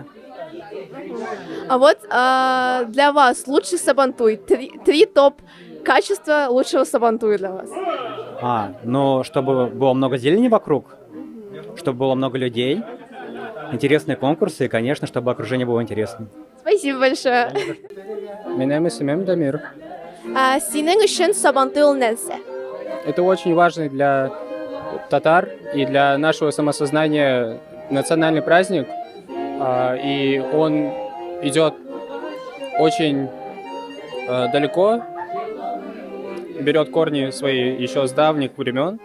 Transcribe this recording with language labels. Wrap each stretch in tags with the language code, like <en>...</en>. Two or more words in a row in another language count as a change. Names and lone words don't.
<ru>А вот для вас лучший Сабантуй, три топ качества лучшего Сабантуя для вас. Ну, чтобы было много зелени вокруг, чтобы было много людей, интересные конкурсы и, конечно, чтобы окружение было интересным. Спасибо большое.</ru> <tt>Меня исемем Дамир. Синең өчен Сабантуй ул нәрсә?</tt> <ru>Это очень важный для татар и для нашего самосознания национальный праздник. И он идет очень далеко, берет корни свои еще с давних времен.</ru>